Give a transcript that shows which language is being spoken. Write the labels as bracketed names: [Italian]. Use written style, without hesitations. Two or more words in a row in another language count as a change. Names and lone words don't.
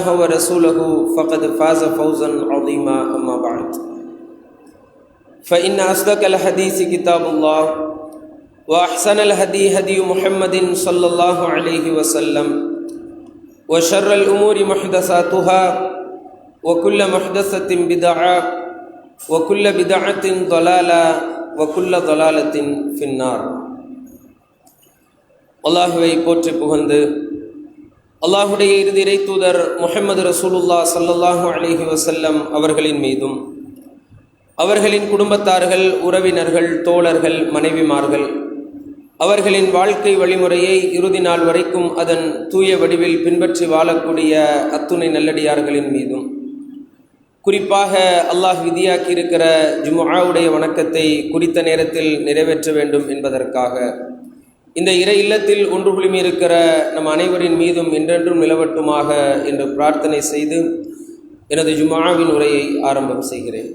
[Arabic] ورسوله فقد فاز فوزا عظيما أما بعد فإن أصدق الحديث كتاب الله وأحسن الهدي هدي محمد صلى الله عليه وسلم وشر الأمور محدثاتها وكل محدثة بدعة وكل بدعة ضلالة وكل ضلالة في النار. [Tamil] அல்லாஹுவை போற்றி புகழ்ந்து அல்லாஹுடைய இறுதி இறை தூதர் முஹம்மது [Arabic] رسول الله صلى الله عليه وسلم [Tamil] அவர்களின் மீதும் அவர்களின் குடும்பத்தார்கள், உறவினர்கள், தோழர்கள், மனைவிமார்கள் அவர்களின் வாழ்க்கை வழிமுறையை இறுதி நாள் வரைக்கும் அதன் தூய வடிவில் பின்பற்றி வாழக்கூடிய அத்துணை நல்லடியார்களின் மீதும் குறிப்பாக அல்லாஹ் விதியாக்கி இருக்கிற ஜும்ஆவுடைய வணக்கத்தை குறித்த நேரத்தில் நிறைவேற்ற வேண்டும் என்பதற்காக இந்த இறை இல்லத்தில் ஒன்று குழுமி இருக்கிற நம் அனைவரின் மீதும் என்றென்றும் நிலவட்டுமாக என்று பிரார்த்தனை செய்து எனது ஜும்ஆவின் உரையை ஆரம்பம் செய்கிறேன்.